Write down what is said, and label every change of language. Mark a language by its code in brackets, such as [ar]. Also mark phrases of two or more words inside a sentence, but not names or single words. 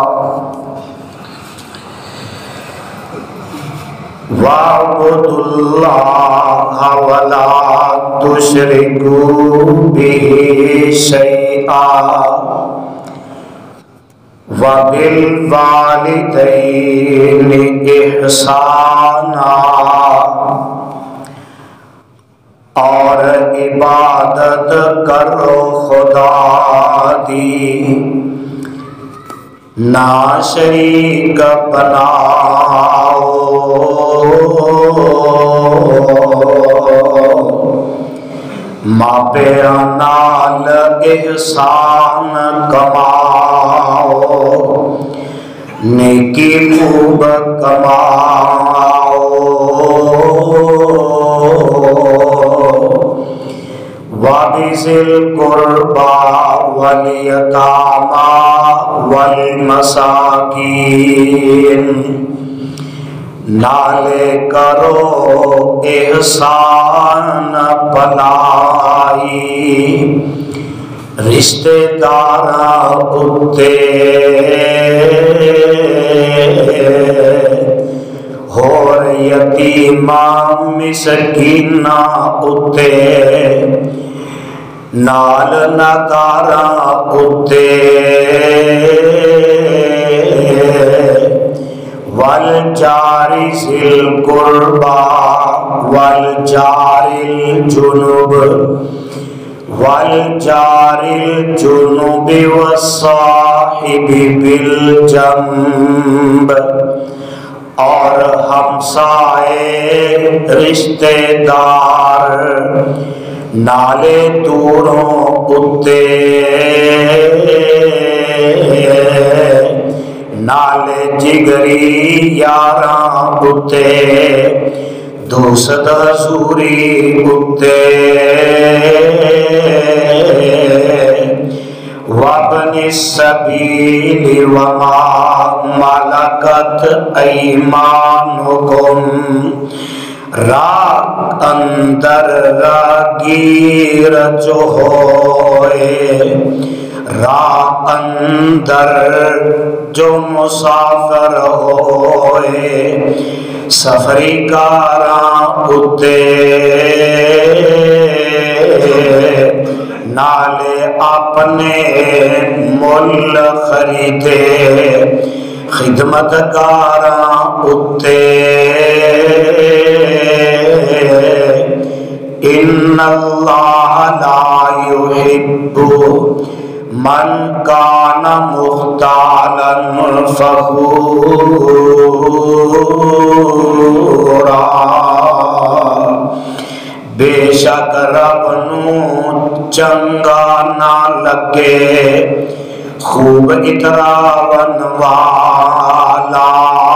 [ar] وَاعْبُدُوا اللَّهَ وَلَا تُشْرِكُوا بِهِ شَيْئًا وَبِالْوَالِدَيْنِ إِحْسَانًا [pa] اور عبادت کرو خدا دی نا شریک بناؤ ماں پیرا نال احسان کماؤ نیکی خوب کماؤ [ar] وَبِذِي الْقُرْبَى وَالْيَتَامَى [pa] وَالْمَسَاكِينِ نالے کرو احسان بھلائی رشتہ داراں اُتے اور یتیماں مسکیناں اُتے نال نگاراں اُتے [ar] وَالْجَارِ ذِي الْقُرْبَى وَالْجَارِ الْجُنُبِ وَالصَّاحِبِ بِالْجَنبِ [pa] اور ہمسائے رشتہ دار نالے دوروں اُتے نالے جگری یاراں اُتے دوست حضوری اُتے [ar] وَابْنِ السَّبِيلِ وَمَا مَلَكَتْ أَيْمَانُكُمْ [pa] راہ اندر راگیر جو ہوئے راہ اندر جو مسافر ہوئے سفری کاراں اُتے نالے اپنے مل خریدے خدمتگاراں اُتے [ar] ان اللہ لا يحب من کان مختالا فخورا [pa] بے شک رب نو چنگا نہ لگے خوب اتراون والا